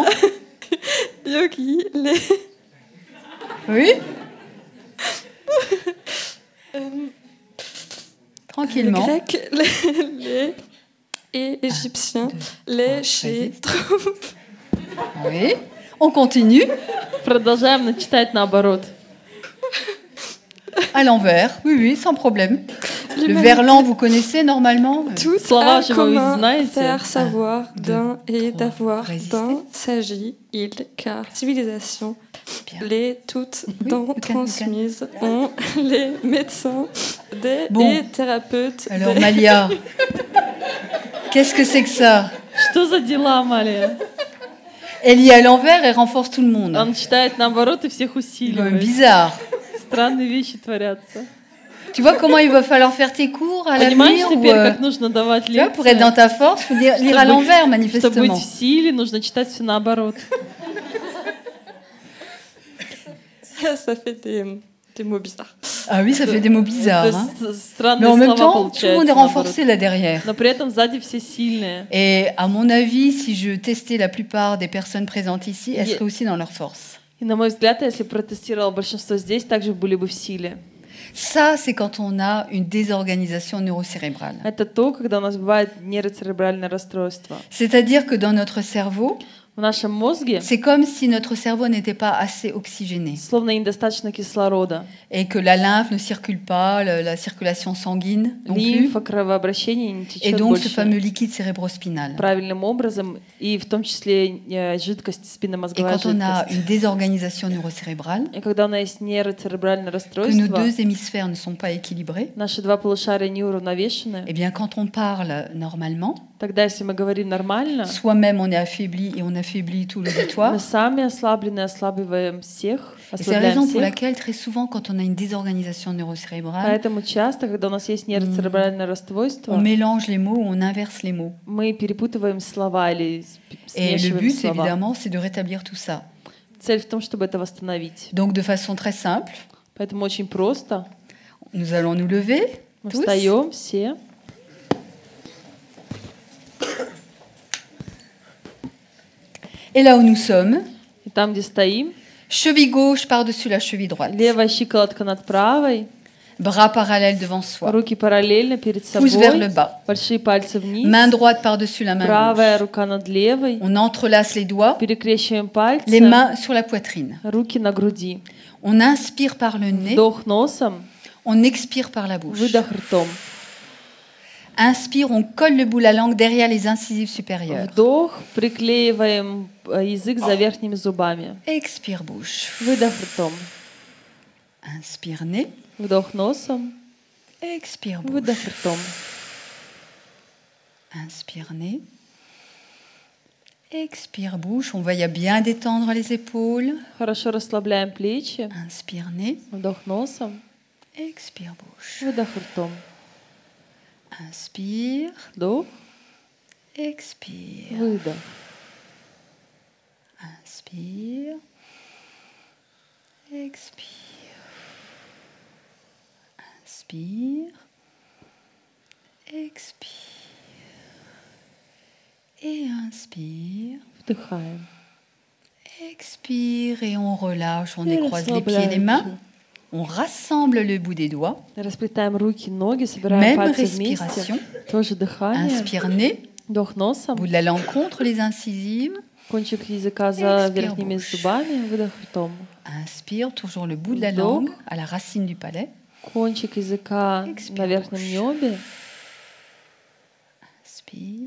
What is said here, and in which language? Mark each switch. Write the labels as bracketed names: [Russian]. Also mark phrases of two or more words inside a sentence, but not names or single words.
[French] Yogi, les Oui. Tranquillement. Grecs, les et égyptiens, les chez Résiste. Oui. On continue [Russian] Продолжаем читать наоборот. [French] à l'envers. Oui, sans problème. Le L'humanité. verlan, vous connaissez normalement? Tout [Russian] Слова [French] a [Russian] же вы [French] commun, [Russian] знаете. [French] faire, savoir, deux, d'un et trois. d'avoir, Résistez. d'un, s'agit, il, car, civilisation, Bien. les toutes, Oui, dont le transmises, ont, les médecins, des Bon. et thérapeutes, Alors, des- Malia, qu'est-ce que c'est que ça? [Russian] Что за дела, Амалия? [French] Elle lit à l'envers et renforce tout le monde. [Russian] Он читает наоборот и всех [French] C'est quand même [Russian] усиливает. [French] bizarre. [Russian] Странные вещи творятся. [French] Tu vois comment il va falloir faire tes cours à [Russian] Понимаешь [French] l'avenir [Russian] теперь, [French] ou, [Russian] как нужно давать [French] tu vois, pour être dans [Russian] лекции? [French] ta force, faut lire à [Russian] Чтобы- [French] l'envers, [Russian] Чтобы быть [French] manifestement. [Russian] в силе, нужно читать все наоборот. [French] Ça fait des mots bizarres. Ah oui, ça fait des mots bizarres. [Russian] Это [French] Hein. Mais [Russian] странные [French] en même [Russian] слова [French] temps, tout le monde est [Russian] получаются наоборот. [French] renforcé là derrière. [Russian] Но при этом сзади все сильные. [French] Et à mon avis, si je testais la plupart des personnes présentes ici, elles Ye- seraient aussi dans leur force. [Russian] И на мой взгляд, если бы протестировала большинство здесь, также были бы в силе. [French] Ça, c'est quand on a une désorganisation neurocérébrale. [Russian] Это то, когда у нас бывает нейроцеребральное расстройство. [French] C'est-à-dire que dans notre cerveau, [Russian] В нашем мозге [French] c'est comme si notre cerveau n'était pas assez oxygéné [Russian] словно недостаточно кислорода. [French] et que la lymphe ne circule pas, la circulation sanguine non plus, [Russian] Лимфа, кровообращение не [French] et [Russian] течет [French] donc ce [Russian] больше [French] fameux liquide cérébrospinal. [Russian] правильным образом, и в том числе жидкость, [French] Et [Russian] спинномозговая [French] quand on a [Russian] жидкость. [French] une désorganisation neurocérébrale, [Russian] И когда у нас есть нейроцеребральное [French] que nos [Russian] расстройство, [French] deux hémisphères ne sont pas équilibrés, [Russian] наши два полушария неуравновешены, [French] eh bien quand on parle normalement, [Russian] тогда, если мы говорим нормально, [French] soi-même on est affaibli et on affaiblit tout [Russian] мы [French] l'auditoire. [Russian] сами ослаблены, ослабливаем всех, [French] Et c'est la raison [Russian] ослабляем [French] pour [Russian] всех. [French] laquelle très souvent quand on a une désorganisation neurocérébrale, [Russian] Поэтому часто, когда у нас есть нейроцеребральное расстройство, [French] on mélange les mots, on inverse les mots. [Russian] мы перепутываем слова или [French] Et le [Russian] смешиваем [French] but, [Russian] слова. [French] évidemment, c'est de rétablir tout ça. [Russian] Цель в том, чтобы это восстановить. [French] Donc de façon très simple, [Russian] Поэтому очень просто. [French] nous allons nous lever. [Russian] Мы [French] Tous. [Russian] встаем все. [French] Et là où nous sommes, [Russian] И там, где стоим, [French] cheville gauche par-dessus la cheville droite. [Russian] левая щиколотка над правой, [French] Bras parallèles devant soi. [Russian] руки параллельно перед [French] Pouce vers le [Russian] собой, [French] bas. [Russian] большие пальцы вниз, [French] Main droite par-dessus la main [Russian] правая [French] gauche. [Russian] рука над левой, [French] On entrelace les doigts, [Russian] перекрещиваем [French] les [Russian] пальцы, [French] mains sur la poitrine. [Russian] руки на груди. [French] On inspire par le nez, [Russian] Вдох носом, [French] on expire par la bouche. [Russian] выдох ртом. [French] Inspire, on colle le bout de la langue derrière les incisives supérieures. [Russian] Вдох, приклеиваем язык за верхними зубами. [French] Expire bouche. [Russian] Выдох ртом. [French] Inspire nez, [Russian] Вдох носом, [French] expire bouche. [Russian] выдох ртом. [French] Inspire nez. Expire bouche. On va y bien détendre les épaules. [Russian] Хорошо расслабляем плечи. [French] Inspire nez. [Russian] Вдох носом, [French] Expire bouche. [Russian] выдох ртом. [French] Inspire. [Russian] Вдох, [French] Expire. [Russian] выдох. [French] Inspire. Expire. Inspire. Expire. Et inspire. [Russian] Вдыхаем. [French] Expire et on relâche. On Et décroise les pieds et les mains. [Russian] расслабляемся. [French] On rassemble le bout des doigts. [Russian] Расплетаем руки, ноги, собираем [French] Même [Russian] пальцы [French] respiration. [Russian] вместе. Тоже дыхание. [French] Inspire nez. [Russian] Вдох носом, [French] Bout de la langue contre les incisives. [Russian] кончик языка за [French] Expire [Russian] верхними [French] bouche. [Russian] зубами, выдох ртом. [French] Inspire, toujours le bout de la [Russian] Вдох. [French] langue à la racine du palais. [Russian] Кончик языка [French] Expire [Russian] на верхнем [French] bouche. [Russian] небе. [French] Inspire.